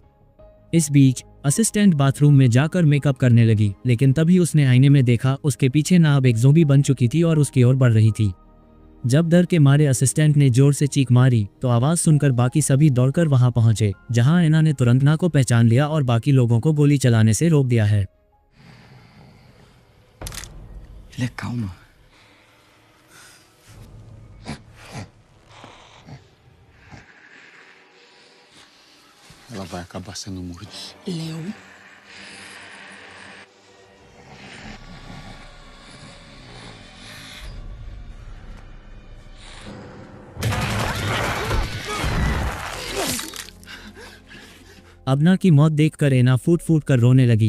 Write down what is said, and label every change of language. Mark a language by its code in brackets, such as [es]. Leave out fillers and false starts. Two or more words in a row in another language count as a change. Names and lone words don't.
[hi] इस बीच असिस्टेंट बाथरूम में जाकर मेकअप करने लगी, लेकिन तभी उसने आईने में देखा उसके पीछे नाव एक ज़ोंबी बन चुकी थी और उसकी ओर बढ़ रही थी। जब डर के मारे असिस्टेंट ने जोर से चीख मारी तो आवाज़ सुनकर बाकी सभी दौड़कर वहां पहुंचे, जहां एना ने तुरंत ना को पहचान लिया और बाकी लोगों को गोली चलाने से रोक दिया है। [pt] Calma. Ela vai acabar sendo mordida. Léo. [hi] अबना की मौत देखकर एना फूट फूट कर रोने लगी।